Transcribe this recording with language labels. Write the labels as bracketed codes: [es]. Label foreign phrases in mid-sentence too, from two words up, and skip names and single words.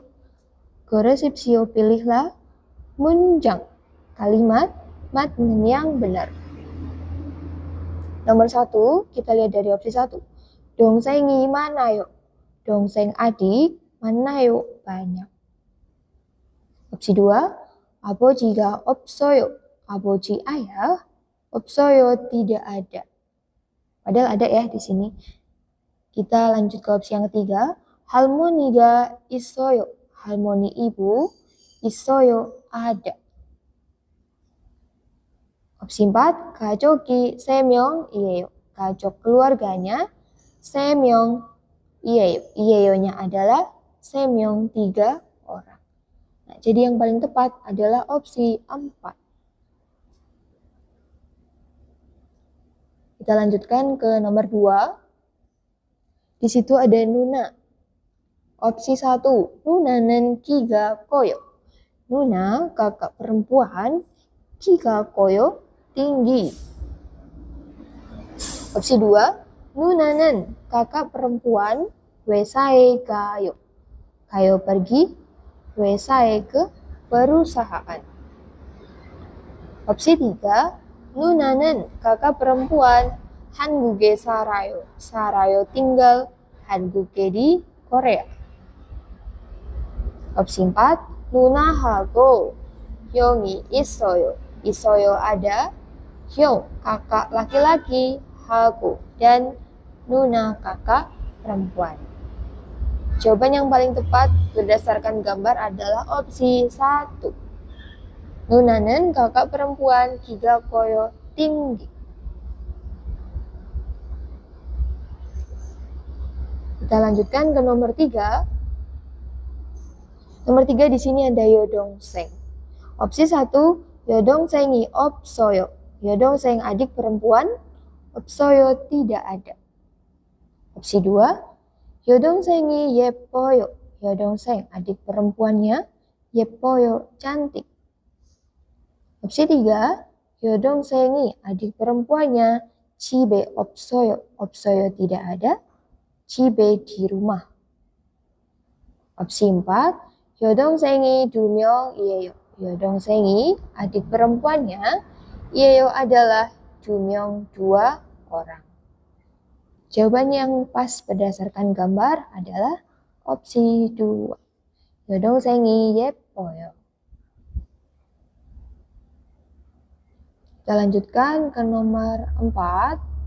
[id] 고르십시오 pilihlah 문장, kalimat makna yang benar. Nomor 1, kita lihat dari opsi 1. [ko] 동생이 많아요. 동생 adik, 많아요 banyak. [id] Opsi 2, [ko] 아버지가 없어요. [id] 아버지 ayah, 없어요 tidak ada. Padahal ada ya di sini. Kita lanjut ke opsi yang ketiga. [ko] 할머니가 있어요. 할머니 ibu, 있어요 ada. [id] Opsi 4, [ko] 가족이 3명이에요. 가족 keluarganya 3명이에요. [id] 이에요nya adalah 3명, 3 orang. Nah, jadi yang paling tepat adalah opsi 4. Kita lanjutkan ke nomor 2. Di situ ada Nuna. Opsi 1, [ko] Nuna는 키가 커요. [id] Nuna, kakak perempuan, [ko] 키가 커요, [id] tinggi. Opsi 2, Nuna는 kakak perempuan, [ko] 회사에 가요. [id] Kayo pergi, 회사에 ke perusahaan. Opsi 3, Nuna는 kakak perempuan, [ko] 한국에 살아요. [id] 살아요 tinggal, 한국에 di Korea. Opsi 4, [ko] 누나하고 형이 있어요. [id] 있어요 ada, 형 kakak laki-laki, hago dan Nuna kakak perempuan. Jawaban yang paling tepat berdasarkan gambar adalah opsi 1. Nuna는 kakak perempuan, [ko] 키가 커요 [id] tinggi. Kita lanjutkan ke nomor 3. Nomor 3 di sini ada 여동생. Opsi 1, [ko] 여동생이 없어요. [id] 여동생 adik perempuan, 없어요 tidak ada. Opsi 2, [ko] 여동생이 예뻐요. [id] 여동생 adik perempuannya, 예뻐요 cantik. Opsi 3, 여동생이 adik perempuannya, [ko] 집에 없어요. [id] 없어요 tidak ada, 집에 di rumah. Opsi 4, [ko] 여동생이 2명이에요. [id] 여동생이 adik perempuannya, 이에요 adalah 2명, 2 orang. Jawaban yang pas berdasarkan gambar adalah opsi 2. [ko] 여동생이 예뻐요. [id] Kita lanjutkan ke nomor 4.